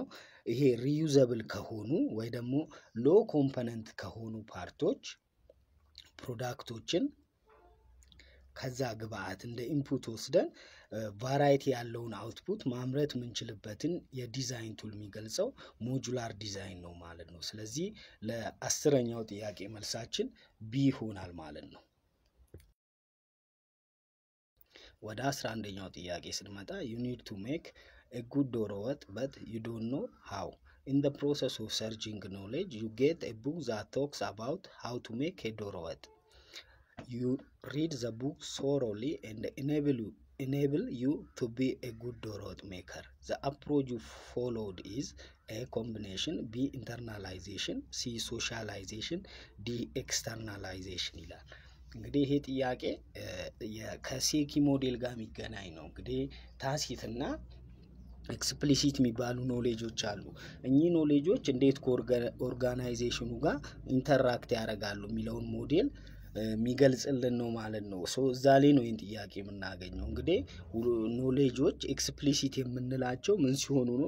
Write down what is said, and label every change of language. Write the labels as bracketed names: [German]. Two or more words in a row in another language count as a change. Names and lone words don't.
[Amharic] ይሄ ሪዩዘብል ከሆኑ ወይ ደግሞ [English] low component [Amharic] ከሆኑ ፓርቶች ፕሮዳክቶችን ከዛ ግብአት እንደ ኢንፑት ወስደን ቫራይቲ ያለውን አውትፑት ማምረት የምንችልበትን የዲዛይን ቱል የሚገልጸው [English] modular design [Amharic] ነው ማለት ነው። ስለዚህ ለ10ኛው ጥያቄ መልሳችን ቢ ይሆናል ማለት ነው። ወደ 11ኛው ጥያቄ ስንመጣ [English] you need to make a good [Amharic] ዶሮ ወጥ [English] but you don't know how. In the process of searching knowledge you get a book that talks about how to make a [Amharic] ዶሮ ወጥ. [English] You read the book thoroughly and enable you to be a good [Amharic] ዶሮ ወጥ [English] maker. The approach you followed is A combination, B internalization, C socialization, D externalization [Amharic] ይላል። እንግዲህ ይሄ ጥያቄ ከሴኪ ሞዴል ጋር የሚገናኝ ነው። እንግዲህ ታሲትና ኤክስፕሊሲት የሚባሉ ኖሌጆች አሉ። እኚህ ኖሌጆች እንዴት ከኦርጋናይዜሽኑ ጋር ኢንተራክት ያደርጋሉ የሚለውን ሞዴል የሚገልጽልን ነው ማለት ነው። ሶ እዛ ላይ ነው ይሄን ጥያቄ የምናገኘው። እንግዲህ ኖሌጆች ኤክስፕሊሲት የምንላቸው ምን ሲሆኑ ነው?